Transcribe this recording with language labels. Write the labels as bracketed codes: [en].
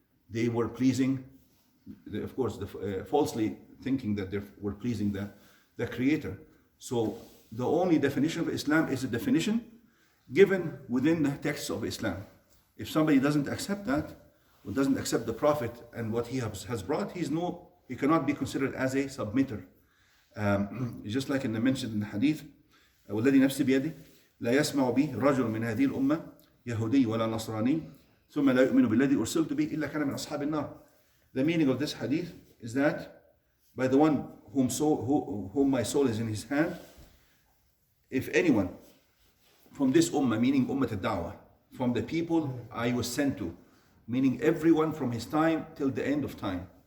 [en] They were pleasing, of course, falsely thinking that they were pleasing the Creator. So the only definition of Islam is a definition given within the text of Islam. If somebody doesn't accept that, or doesn't accept the Prophet and what he has brought, he cannot be considered as a submitter. Just like mentioned in the Hadith, [ar] والذي نفسي بيده لا يسمع به رجل من هذه الأمة يهودي ولا نصراني ثم لا يؤمن بالذي أرسلت به إلا كان من أصحاب النار. [en] The meaning of this hadith is that by the one whom my soul is in his hand, if anyone from this ummah, meaning ummat al-da'wah, from the people I was sent to, meaning everyone from his time till the end of time,